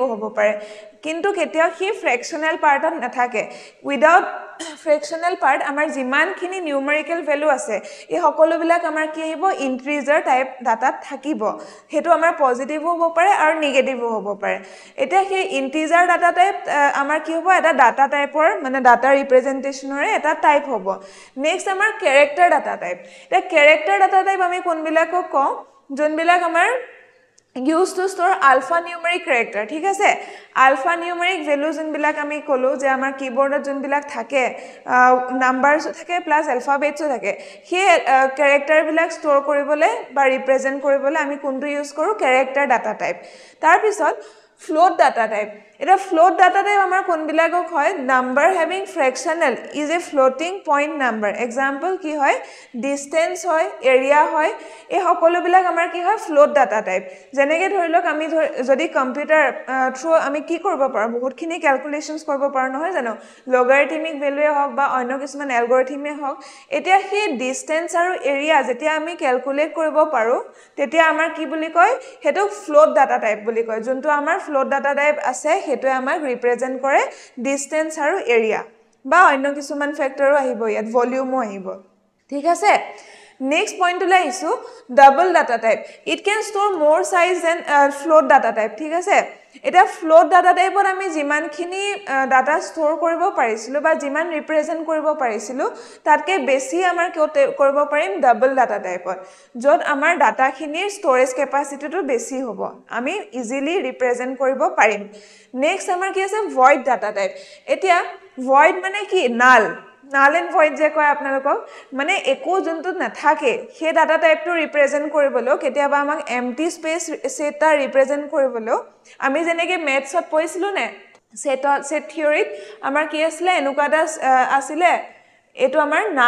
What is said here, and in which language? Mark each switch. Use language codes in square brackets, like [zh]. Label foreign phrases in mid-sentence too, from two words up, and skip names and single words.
[as] হ'ব পাৰে কিন্তু কেতিয়াও হি [en] fractional part [as] নাথাকে [en] without fractional part [as] আমাৰ যিমানখিনি [en] numerical value [as] আছে এই সকলোবিলাক আমাৰ কি আহিব [en] integer type data [as] থাকিব হেতু আমাৰ পজিটিভো হ'ব পাৰে আৰু নিগেটিভো হ'ব পাৰে এটা হে [en] integer data type [as] আমাৰ কি হ'ব এটা [en] data type [as] মানে [en] data representation [as] এটা টাইপ হ'ব নেক্সট আমাৰ [en] character data type [as] এটা [en] character data type [as] আমি কোনবিলাকক কওঁ যোনবিলাক আমাৰ [en] used to store alphanumeric character [as] ঠিক আছে [en] alphanumeric values [as] যোনবিলাক আমি কলো যে আমাৰ কিবোৰ্ডত যোনবিলাক থাকে নাম্বাৰস থাকে [en] plus alphabets [as] থাকে হে character বিলাক ষ্টৰ কৰিবলৈ বা ৰিপ্ৰেজেন্ট কৰিবলৈ আমি কোনটো ইউজ কৰো [en] character data type [as] তাৰ পিছত [en] float data type [as] এটা [en] float data type [as] আমাৰ কোনবিলাকক হয় [en] number having fractional is a floating point number [as] example কি হয় distance হয় area হয় এই সকলোবিলাক আমাৰ কি হয় [en] float data type [as] যেনেকৈ ধৰিলক আমি যদি কম্পিউটাৰ থ্ৰু আমি কি কৰিব পাৰো বহুতখিনি ক্যালকুলেশনস কৰিব পাৰো নহয় জানো লগাৰিথমিক ভ্যালুৱে হওক বা অন্য কিছুমান এলগৰিথমে হওক এতিয়া সেই ডিসটেন্স আৰু এৰিয়া যেতিয়া আমি ক্যালকুলেট কৰিব পাৰো তেতিয়া আমাৰ কি বুলি কয় হেতু [en] float data type [as] বুলি কয় যোনটো আমাৰ [en] float data type [as] আছে হেতু আমাক ৰিপ্ৰেজেন্ট কৰে ডিসটেন্স আৰু এৰিয়া বা অন্য কিছুমান ফ্যাক্টৰো আহিব ইয়াত ভলিউমো আহিব ঠিক আছে [en] Next point to [as] laisu [en] double data type it can store more size than float data type [as] ঠিক আছে এটা [en] float data type [as] ৰ আমি যিমানখিনি ডাটা ষ্টৰ কৰিব পাৰিছিলো বা যিমান ৰিপ্ৰেজেন্ট কৰিব পাৰিছিলো তাতকে বেছি আমাৰ কৰিব পাৰিম [en] double data type [as] যত আমাৰ ডাটাখিনিৰ [en] storage capacity [as] বেছি হ'ব আমি ইজিলি ৰিপ্ৰেজেন্ট কৰিব পাৰিম নেক্সট আমাৰ কি আছে [en] void data type [as] এতিয়া void মানে কি null [en] null and void [as] যে কয় আপোনালোকক মানে একো যোনটো নাথাকে সেই [en] data type [as] ৰিপ্ৰেজেণ্ট কৰিবলৈ কেতিয়াবা আমাক [en] empty space [as] এটা ৰিপ্ৰেজেণ্ট কৰিবলৈ আমি যেনেকৈ মেথছত পঢ়িছিলোঁ নে [en] set theory [as] আমাৰ কি আছিলে এনেকুৱা এটা আছিলে এইটো আমাৰ নাল